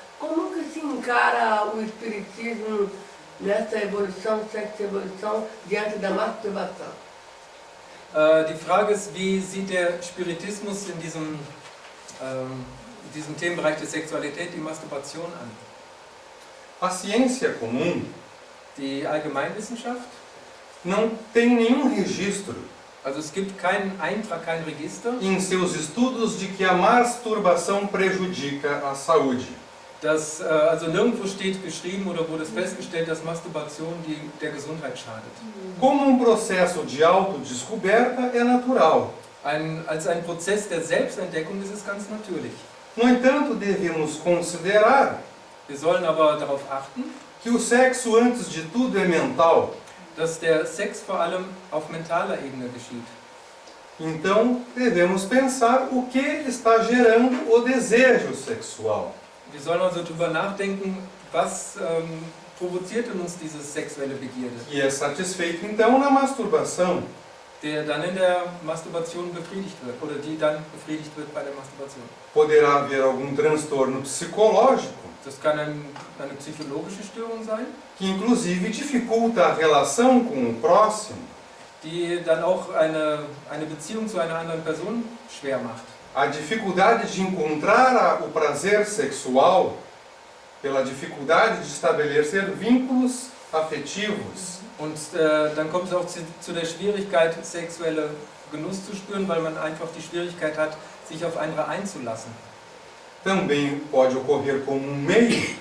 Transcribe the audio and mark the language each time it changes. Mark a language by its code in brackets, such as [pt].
[pt] Como que se encara o espiritismo nessa evolução, sexo-evolução, diante da masturbação? [de] Die Frage ist, wie sieht der Spiritismus in diesem Themenbereich der Sexualität, die Masturbation an? [pt] A ciência comum [de] Die Allgemeinwissenschaft? [pt] não tem nenhum registro [de] Also es gibt keinen Eintrag, kein Register, [pt] em seus estudos de que a masturbação prejudica a saúde. [de] das also nirgendwo steht geschrieben oder wurde es festgestellt, dass Masturbation der Gesundheit schadet. [pt] Como processo de autodescoberta é natural. [de] Als ein Prozess der Selbstentdeckung ist es ganz natürlich. [pt] No entanto, devemos considerar [de] Wir sollen aber darauf achten, [pt] que o sexo, antes de tudo, é mental. [de] dass der Sex vor allem auf mentaler Ebene geschieht. [pt] Então, devemos pensar o que está gerando o desejo sexual. [de] Wir sollen also darüber nachdenken, was provoziert in uns diese sexuelle Begierde, [pt] Que é satisfeito, então, na masturbação. [de] der dann in der Masturbation befriedigt wird oder die dann befriedigt wird bei der Masturbation. [pt] Poderá haver algum transtorno psicológico, [de] Das kann eine psychologische Störung sein, [pt] que inclusive dificulta a relação com o próximo. [de] die dann auch eine Beziehung zu einer anderen Person schwer macht. [pt] A dificuldade de encontrar o prazer sexual pela dificuldade de estabelecer vínculos afetivos. [de] Und dann kommt es auch zu der Schwierigkeit, sexuelle Genuss zu spüren, weil man einfach die Schwierigkeit hat, sich auf andere einzulassen. [pt] Também pode ocorrer como um meio